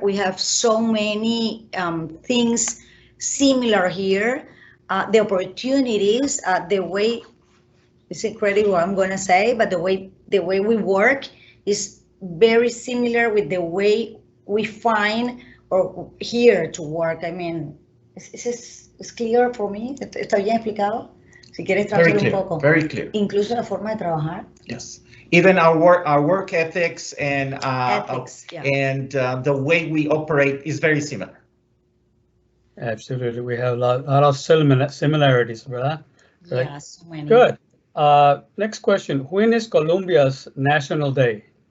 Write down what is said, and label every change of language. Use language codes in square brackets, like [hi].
[en] We have so many things similar here. The opportunities, the way, it's incredible what I'm going to say, but the way we work is very similar with the way we find or here to work. I mean, ¿es clear for me? [es] ¿Está bien explicado? Si quieres traducir un poco. [en] Very clear. [es] Incluso la forma de trabajar. [en] Yes. Even our work ethics and the way we operate is very similar. Absolutely, we have a lot of similarities, ¿verdad? Yes, many. Good. Next question. When is Colombia's National Day?